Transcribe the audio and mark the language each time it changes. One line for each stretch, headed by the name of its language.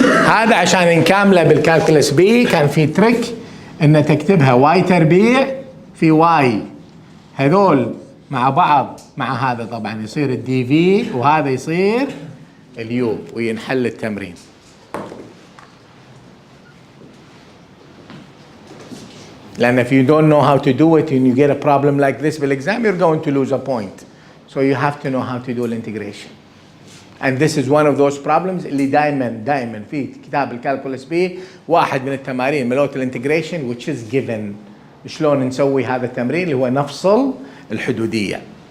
Arabic: هذا عشان نكامله بالكالكولس بي كان في تريك ان تكتبها واي تربيع في واي، هذول مع بعض مع هذا طبعا يصير الدي في وهذا يصير اليو وينحل التمرين. لأن
English: if you don't know how to do it and you get a problem like this بالexam you're going to lose a point. So you have to know how to do integration. And this is one of those problems
Arabic: اللي دائما في كتاب الكالكولس بي واحد من التمارين ملوت الانتجريشن
English: which is given.
Arabic: شلون نسوي هذا التمرين اللي هو نفصل الحدودية.